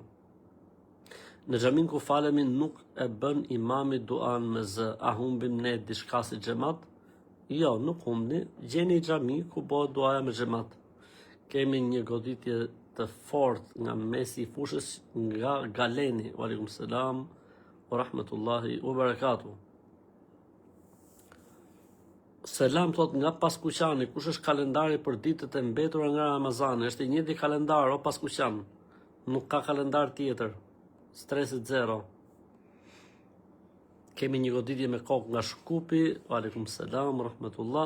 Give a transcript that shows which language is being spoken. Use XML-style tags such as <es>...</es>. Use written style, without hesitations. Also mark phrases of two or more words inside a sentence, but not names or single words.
<sq>Në xhamin ku falemi nuk e bën imami duan me zë, a humbim ne diçka si xhamat? Jo, nuk humbni, gjeni xhami ku bëhet duaja me xhamat. Kemi një goditje të fortë nga mesi i fushës nga Galeni,</sq> <ar>عليكم السلام, ورحمة الله وبركاته.</ar> <sq>Selam thot nga Paskuqani, kush është kalendari për ditët e mbetura nga Ramazani? Është i njëjti kalendar o Paskuqan. Nuk ka kalendar tjetër. Stresit zero. Kemi një goditje me kokë nga Shkupi,</sq> <ar>عليكم السلام رحمة الله.</ar>